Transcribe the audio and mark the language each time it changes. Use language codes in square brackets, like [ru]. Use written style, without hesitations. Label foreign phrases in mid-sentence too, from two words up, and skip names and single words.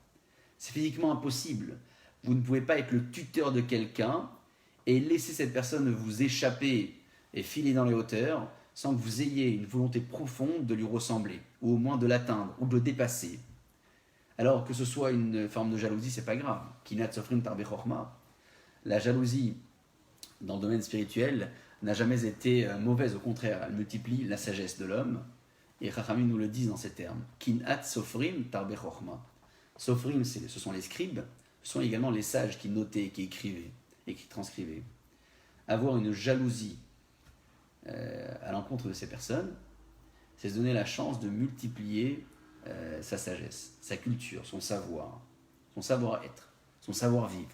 [fr] C'est physiquement impossible. Vous ne pouvez pas être le tuteur de quelqu'un et laisser cette personne vous échapper et filer dans les hauteurs sans que vous ayez une volonté profonde de lui ressembler, ou au moins de l'atteindre, ou de le dépasser. Alors que ce soit une forme de jalousie, c'est pas grave. [he] קנאת סופרים תרבה חכמה. [fr] La jalousie, dans le domaine spirituel, n'a jamais été mauvaise, au contraire, elle multiplie la sagesse de l'homme. Et Chachamim nous le disent dans ces termes. [he] קנאת סופרים תרבה חכמה. [fr] Sofrim, ce sont les scribes, ce sont également les sages qui notaient, qui écrivaient et qui transcrivaient. Avoir une jalousie à l'encontre de ces personnes, c'est se donner la chance de multiplier sa sagesse, sa culture, son savoir-être, son savoir-vivre.